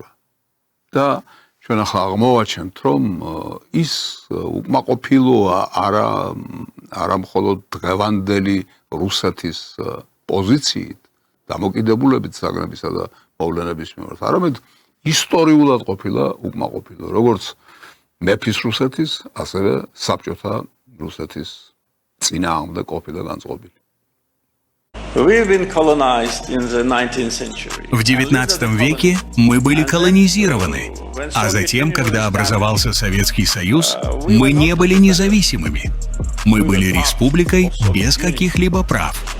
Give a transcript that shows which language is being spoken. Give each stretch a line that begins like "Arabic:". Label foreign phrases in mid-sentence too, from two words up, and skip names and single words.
Georgian: და ჩვენ ახლა აღმოვაჩენთ, რომ ის უკმაყოფილოა არა მხოლოდ დღევანდელი რუსეთის პოზიციით, დამოკიდებულებით საგნებისა და მოვლენების მიმართ, არამედ ისტორიულად ყოფილა უკმაყოფილო, როგორც მეფის რუსეთის, ასევე საბჭოთა რუსეთის წინააღმდეგ ყოფილა განწყობილი.
Russian: В XIX веке мы были колонизированы, а затем, когда образовался Советский Союз, мы не были независимыми. Мы были республикой без каких-либо прав.